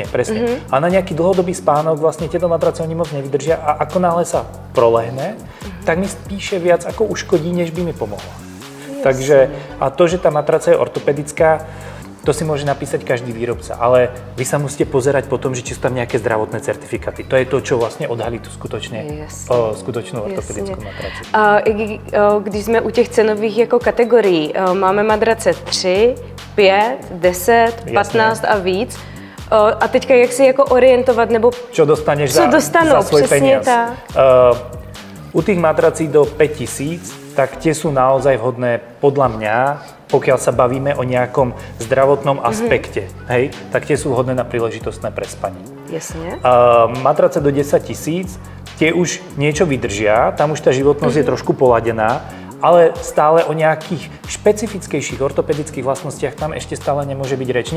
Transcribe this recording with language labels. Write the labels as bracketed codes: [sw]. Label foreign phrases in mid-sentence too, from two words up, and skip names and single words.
[sk] A na nejaký dlhodobý spánok vlastne tieto matrace oni moc nevydržia a ako náhle sa prolehne, tak mi spíše viac ako uškodí, než by mi pomohla. Takže a to, že tá matraca je ortopedická, to si môže napísať každý výrobca, ale vy sa musíte pozerať po tom, že či sú tam nejaké zdravotné certifikáty. To je to, čo vlastne odhalí tú skutočnú ortopedickú matraci. [cs] A když jsme u těch cenových jako kategorií, máme madrace 3, 5, 10, 15 a víc. A teďka jak si jako orientovat, nebo [sk] čo dostaneš za svoj peniaz. U tých matrací do 5000, tak tie sú naozaj vhodné podľa mňa, pokiaľ sa bavíme o nejakom zdravotnom aspekte, hej, tak tie sú vhodné na príležitostné prespanie. Jasne. Matrace do 10 000, tie už niečo vydržia, tam už tá životnosť je trošku poladená, ale stále o nejakých špecifickejších ortopedických vlastnostiach tam ešte stále nemôže byť reč.